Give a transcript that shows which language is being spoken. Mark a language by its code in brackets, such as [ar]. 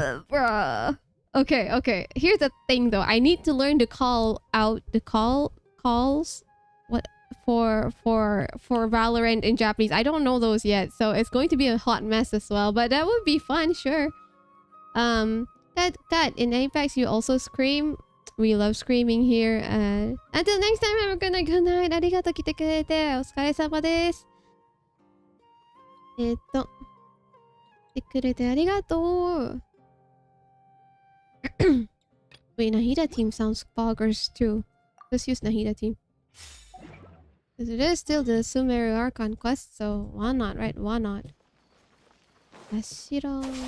[en] Bruh. Okay. Here's the thing, though. I need to learn to call out the calls. What Valorant in Japanese. I don't know those yet, so it's going to be a hot mess as well. But that would be fun, sure. Cut. In Apex, you also scream. We love screaming here. Until next time, have a good night. Good night. [ja] ありがとう来てくれて。お疲れ様です。来てくれてありがとう。 [en] Wait, Nahida team sounds boggers too. Let's use Nahida team. Because it is still the Sumeru Archon quest, so why not, right? Why not? Ashiro.